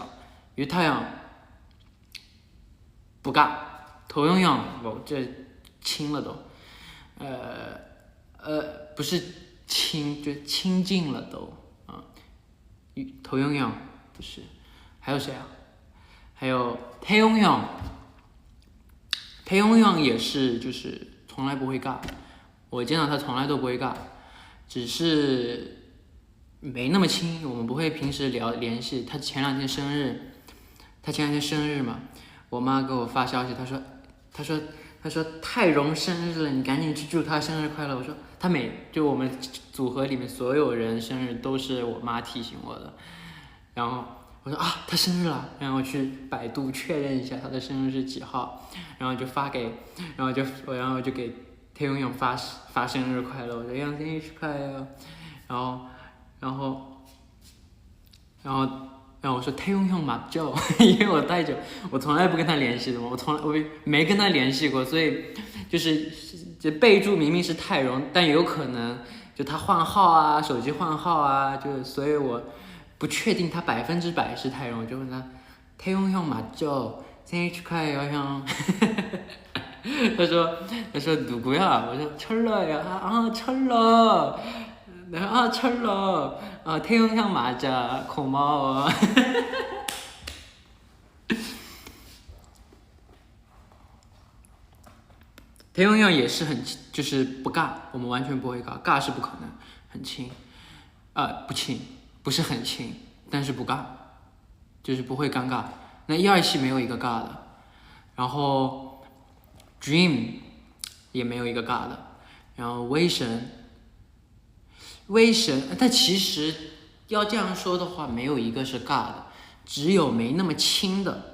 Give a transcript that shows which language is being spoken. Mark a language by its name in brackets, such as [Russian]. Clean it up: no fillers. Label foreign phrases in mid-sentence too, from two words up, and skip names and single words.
[Chinese] 于太阳不尬，头用用我这轻了都，不是轻，就亲近了都啊。头用用不是，还有谁啊？还有 [Korean] 태용 형，태용 형 [Chinese] 也是，就是从来不会尬，我见到他从来都不会尬，只是没那么亲，我们不会平时联系。他前两天生日嘛，我妈给我发消息，她说泰荣生日了，你赶紧去祝他生日快乐。我说就我们组合里面所有人生日都是我妈提醒我的，然后我说他生日了，然后去百度确认一下他的生日是几号，然后就给 [Korean] 태용 형 [Chinese] 发生日快乐，我说형生日快乐，然后我说 [Korean] 태용 형 맞죠？ [Chinese] 因为我太久，我从来不跟他联系的嘛，我没跟他联系过，所以就是这备注明明是泰荣，但有可能就他换号啊，手机换号啊，就所以我不确定他100%是泰荣，我就问他 [Korean] 태용 형 맞죠？ [Chinese] 生日快乐형。他说누구야？我说 [Korean] 철러야。철러。철러。태용 형 맞아。고마워。태용 형 [Chinese] 也是就是不尬，我们完全不会尬是不可能，很轻，不轻，不是很轻，但是不尬，就是不会尴尬。那127没有一个尬的，然后 Dream 也没有一个尬的，然后威神，但其实要这样说的话，没有一个是尬的，只有没那么轻的。